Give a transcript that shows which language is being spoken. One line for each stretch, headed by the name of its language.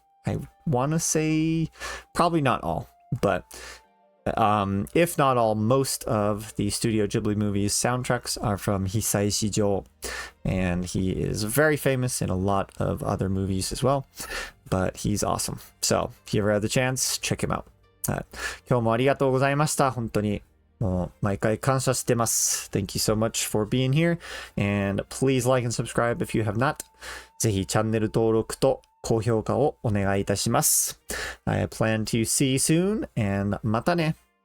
English: I want to say probably not all, but if not all, most of the Studio Ghibli movies soundtracks are from Hisaishi Joe, and he is very famous in a lot of other movies as well, but he's awesome. So if you ever have the chance, check him out.
Japanese: 今日もありがとうございました。本当にもう毎回感謝してます。
English: Thank you so much for being here, and please like and subscribe if you have not.
Japanese: ぜひチャンネル登録と高評価をお願いいたします。
English: I plan to see you soon, and
Japanese: またね。